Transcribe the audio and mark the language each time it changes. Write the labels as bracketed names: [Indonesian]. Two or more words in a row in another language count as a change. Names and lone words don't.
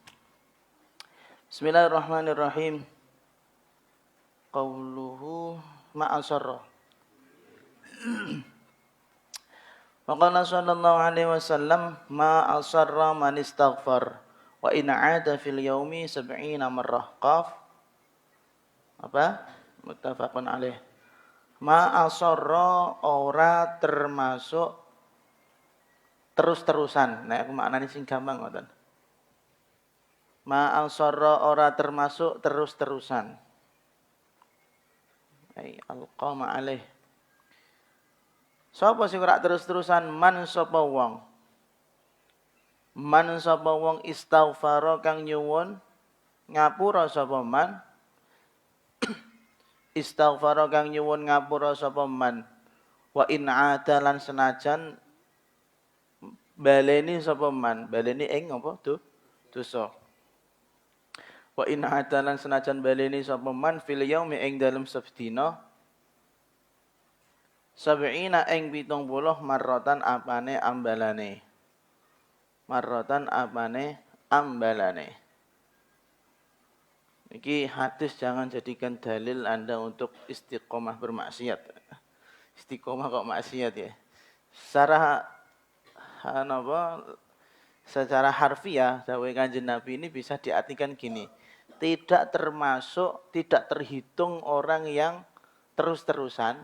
[Arabic] بسم الله الرحمن الرحيم. قوله ما أصر. ما قال صلى الله عليه وسلم ما أصر من استغفر وإن عاد في اليوم 70 مرة. Qaf. Apa? متفق عليه. [Javanese] Ma'asarra ora termasuk terus-terusan. Nek aku maknane sing gampang ngoten. Ma'asarra ora termasuk terus-terusan. [Arabic] أي علقمة عليه. [Javanese] Sapa sing ora terus-terusan? Man sapa wong. Man sapa wong istaghfara kang nyuwun ngapura sapa man. Istaghfara kang nyuwun ngapura sapa man. [Arabic] وإن عادلا [Javanese] senajan baleni sapa man. Baleni ing apa? Dosa. [Arabic] وإن عادلا [Javanese] senajan baleni sapa man [Arabic] في اليوم [Javanese] ing dalem sedina 70 ing 70 marratan apane ambalane. Marratan apane ambalane. Iki hadis [Indonesian] jangan jadikan dalil Anda untuk istiqomah bermaksiat. Istiqomah kok maksiat ya. Secara harfiah dawuh Kanjeng Nabi ini bisa diartikan gini. Tidak terhitung orang yang terus-terusan.